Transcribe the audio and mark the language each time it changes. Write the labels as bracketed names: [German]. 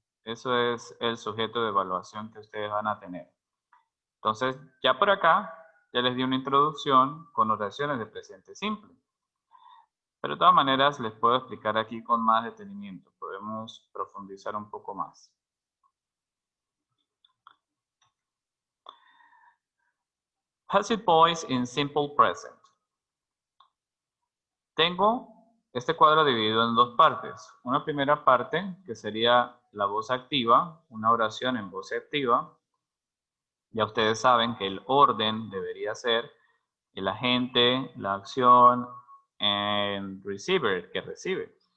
[Spanish] Eso es el sujeto de evaluación que ustedes van a tener. Entonces, ya por acá, ya les di una introducción con oraciones de presente simple. Pero de todas maneras, les puedo explicar aquí con más detenimiento. Podemos profundizar un poco más. [English] Passive voice in simple present. [Spanish] Tengo este cuadro dividido en 2 partes. Una primera parte, que sería la voz activa, una oración en voz activa. Ya ustedes saben que el orden debería ser el agente, la acción, [English] and receiver, [Spanish] que recibe.